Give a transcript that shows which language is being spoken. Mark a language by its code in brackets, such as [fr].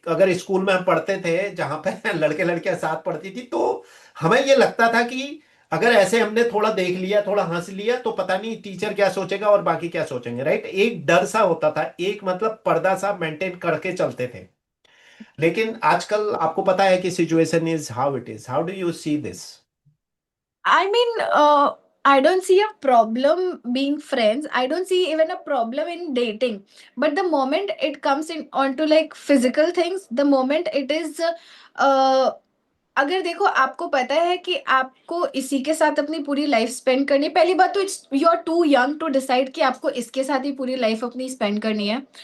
[hi] अगर स्कूल में हम पढ़ते थे जहां पे लड़के लड़कियां साथ पढ़ती थी, तो हमें ये लगता था कि अगर ऐसे हमने थोड़ा देख लिया, थोड़ा हंस लिया, तो पता नहीं टीचर क्या सोचेगा और बाकी क्या सोचेंगे, राइट? एक डर सा होता था, एक मतलब पर्दा सा मेंटेन करके चलते थे। लेकिन आजकल आपको पता है कि situation [en] Is how it is. How do you see this? I mean, I don't see a problem being friends. I don't see even a problem in dating. But the moment it comes in onto like physical things, the moment it is, [hi] uh, अगर देखो आपको पता है कि आपको इसी के साथ अपनी पूरी लाइफ स्पेंड करनी है, पहली बात तो [en] it's you are too young to decide [hi] कि आपको इसके साथ ही पूरी लाइफ अपनी स्पेंड करनी है।